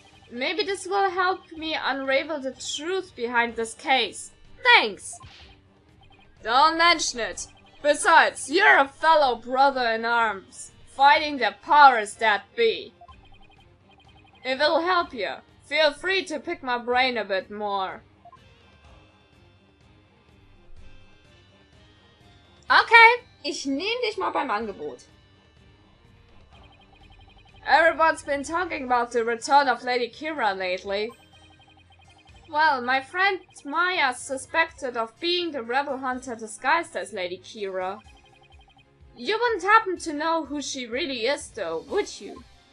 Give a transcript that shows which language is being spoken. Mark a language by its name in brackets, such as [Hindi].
[English] Maybe this will help me unravel the truth behind this case. Thanks. Don't mention it. Besides, you're a fellow brother in arms, fighting the powers that be. If it'll help you, feel free to pick my brain a bit more. [German] Okay, ich nehme dich mal beim Angebot. [English] Everyone's been talking about the return of Lady Kira lately. Well, my friend Maya's suspected of being the rebel hunter disguised as Lady Kira. You wouldn't happen to know who she really is though, would you?